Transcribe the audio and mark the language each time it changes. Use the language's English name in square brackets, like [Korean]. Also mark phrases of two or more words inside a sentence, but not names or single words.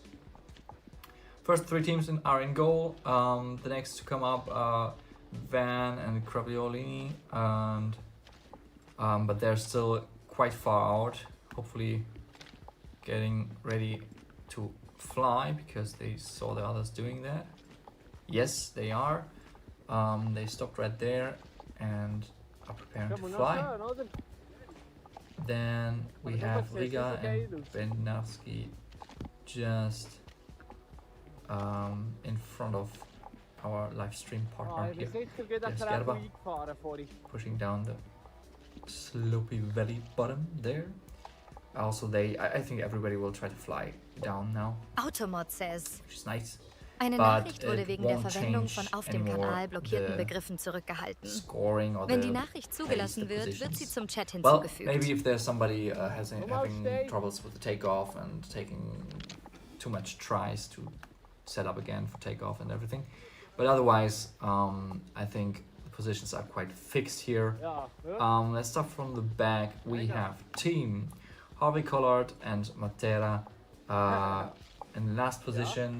[English] First three teams are in goal. The next to come up are Van and Craviolini, and but they're still quite far out. Hopefully, getting ready to fly because they saw the others doing that. Yes, they are. They stopped right there and are preparing [Danish] Kan [English] to [Danish] man nog [English] fly. [Danish] gøre noget? [English] Then we But have that was Riga okay, and Lucy. Bendnavsky just in front of our live stream partner [Danish] Nej, [English] here, [Danish] hvis ikke du gætter [English] Yes, [Danish] på Gerber. der fara for dig. [English] pushing down the slopey valley bottom there. Also, I think everybody will try to fly down now, Automod says, which is nice. [German] eine [English] But [German] Nachricht wurde [English] it [German] wegen der [English] won't [German] Verwendung [English] change [German] von auf dem [English] anymore [German] Kanal blockierten [English] the [German] Begriffen zurückgehalten. [English] Scoring or [German] Wenn [English] the [German] die Nachricht zugelassen [English] place, the [German] wird, wird sie [English] positions. [German] zum Chat [English] Well, [German] hinzugefügt. [English] maybe if there's somebody having stay. troubles with the takeoff and taking too much tries to set up again for takeoff and everything. But otherwise, I think the positions are quite fixed here. [Danish] Ja, [English] Let's start from the back. We have team Harvey Collard and Matera in the last position.